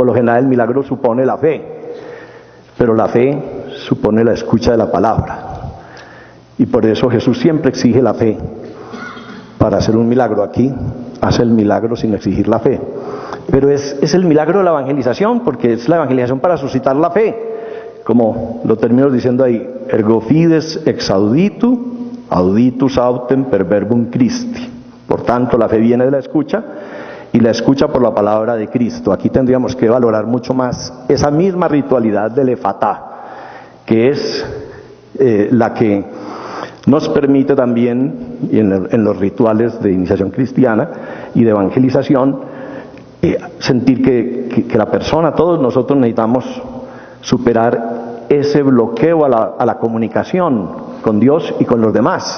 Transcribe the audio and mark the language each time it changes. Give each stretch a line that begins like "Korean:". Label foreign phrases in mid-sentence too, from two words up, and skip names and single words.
Spanish: Por lo general el milagro supone la fe, pero la fe supone la escucha de la palabra. Y por eso Jesús siempre exige la fe para hacer un milagro. Aquí hace el milagro sin exigir la fe. Pero es el milagro de la evangelización, porque es la evangelización para suscitar la fe. Como lo termino diciendo ahí,
Latin: ergo fides ex auditus autem per verbum Christi.
Spanish: Por tanto, la fe viene de la escucha, y la escucha por la palabra de Cristo. Aquí tendríamos que valorar mucho más esa misma ritualidad del efatá, que es la que nos permite también, y en los rituales de iniciación cristiana y de evangelización, sentir que la persona, todos nosotros necesitamos superar ese bloqueo a la comunicación con Dios y con los demás.